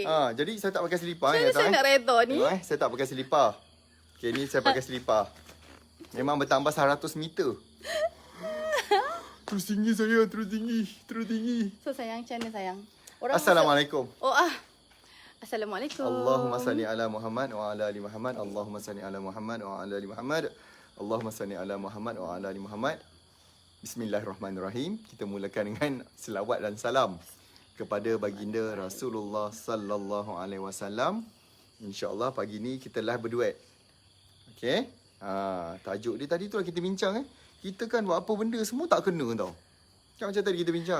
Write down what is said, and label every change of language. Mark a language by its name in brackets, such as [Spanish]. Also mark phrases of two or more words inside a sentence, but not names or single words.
[Malay] Jadi saya tak pakai selipar. Saya nak reda ni. Saya tak pakai selipar. Okay, ni saya pakai selipar. Memang bertambah 100 meter. Terus tinggi saya, terus tinggi. So sayang, macam mana sayang? [Arabic] Assalamualaikum. Assalamualaikum. اللهم صل على محمد وعلى آل محمد. اللهم صل على محمد وعلى آل محمد. اللهم صل على محمد وعلى آل محمد. بسم الله الرحمن الرحيم. [Malay] Kita mulakan dengan selawat dan salam kepada baginda Rasulullah [Arabic] صلى الله عليه وسلم. إن شاء الله [Malay] pagi ni kita live berduet. Okey? Tajuk dia tadi tu lah kita bincang Kita kan buat apa benda semua tak kena tau. Kan macam tadi kita bincang.